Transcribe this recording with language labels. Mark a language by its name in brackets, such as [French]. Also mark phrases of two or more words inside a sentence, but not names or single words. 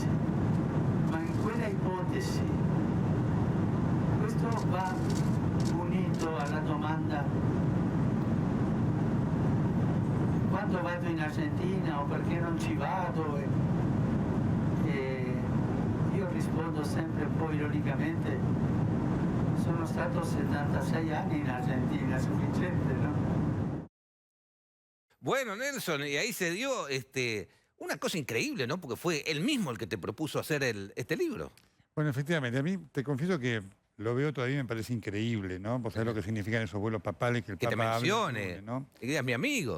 [Italian] Ma in quella ipotesi, questo va unito alla domanda: quando vado in Argentina o perché non ci vado? E io rispondo sempre un po' ironicamente: sono stato 76 anni in Argentina, sufficiente, no? [Spanish] Bueno, Nelson, y ahí se dio una cosa increíble, ¿no? Porque fue él mismo el que te propuso hacer este libro. Bueno, efectivamente, a mí te confieso que lo veo todavía y me parece increíble, ¿no? Vos sabés lo que significan esos vuelos papales que el Que te Papa mencione, hable, ¿no? que digas mi amigo.